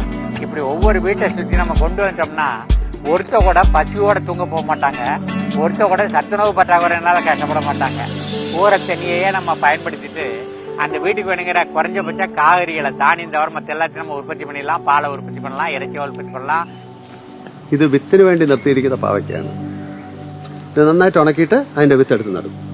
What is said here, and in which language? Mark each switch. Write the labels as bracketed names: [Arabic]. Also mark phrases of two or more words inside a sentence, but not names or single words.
[Tamil] இப்படி ஒவ்வொரு வீட்டை சுற்றி நம்ம கொண்டு வந்துட்டோம்னா ஒருத்த கூட பசியோட தூங்க போக மாட்டாங்க. ஒருத்த கூட சத்துணவு பற்றாக்குறையினால கஷ்டப்பட மாட்டாங்க. ஊற தண்ணியையே நம்ம பயன்படுத்திட்டு அந்த வீட்டுக்கு வேணுங்கிற குறைஞ்சபட்ச காய்கறிகளை தானியம் தவிர மற்ற எல்லாத்தையும் நம்ம உற்பத்தி பண்ணிடலாம். பாலை உற்பத்தி பண்ணலாம், இறைச்சி உற்பத்தி பண்ணலாம். [Malayalam] ഇത് വിത്തിന് വേണ്ടി നിർത്തിയിരിക്കുന്ന പാവയ്ക്കാണ്. ഇത് നന്നായിട്ട് ഉണക്കിയിട്ട് അതിന്റെ വിത്ത് എടുത്ത് നടും.